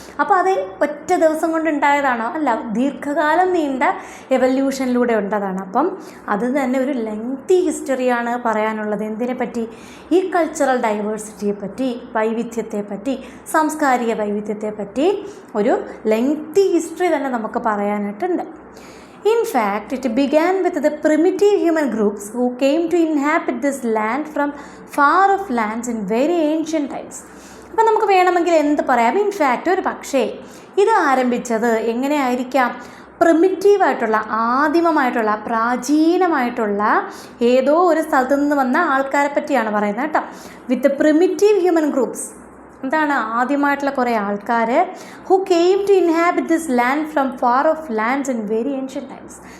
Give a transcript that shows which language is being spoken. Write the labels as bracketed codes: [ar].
[ml] അപ്പോൾ അത് ഒറ്റ ദിവസം കൊണ്ട് ഉണ്ടായതാണോ? അല്ല, ദീർഘകാലം നീണ്ട എവല്യൂഷനിലൂടെ ഉണ്ടതാണ്. അപ്പം അത് തന്നെ ഒരു ലെങ്തി ഹിസ്റ്ററിയാണ് പറയാനുള്ളത്. എന്തിനെ പറ്റി? ഈ കൾച്ചറൽ ഡൈവേഴ്സിറ്റിയെ പറ്റി, വൈവിധ്യത്തെ പറ്റി, സാംസ്കാരിക വൈവിധ്യത്തെ പറ്റി ഒരു ലെങ്തി ഹിസ്റ്ററി തന്നെ നമുക്ക് പറയാനായിട്ടുണ്ട്. [en] In fact, it began with the primitive human groups who came to inhabit this land from far-off lands in very ancient times. [ml] അപ്പോൾ നമുക്ക് വേണമെങ്കിൽ എന്ത് പറയാം? ഇൻഫാക്റ്റ് ഒരു പക്ഷേ ഇത് ആരംഭിച്ചത് എങ്ങനെയായിരിക്കാം? പ്രിമിറ്റീവായിട്ടുള്ള, ആദിമമായിട്ടുള്ള, പ്രാചീനമായിട്ടുള്ള ഏതോ ഒരു സ്ഥലത്തു നിന്ന് വന്ന ആൾക്കാരെ പറ്റിയാണ് പറയുന്നത് കേട്ടോ. [en] With primitive human groups. [ml] എന്താണ്? ആദ്യമായിട്ടുള്ള കുറേ ആൾക്കാർ [en] Who came to inhabit this land from far off lands in very ancient times.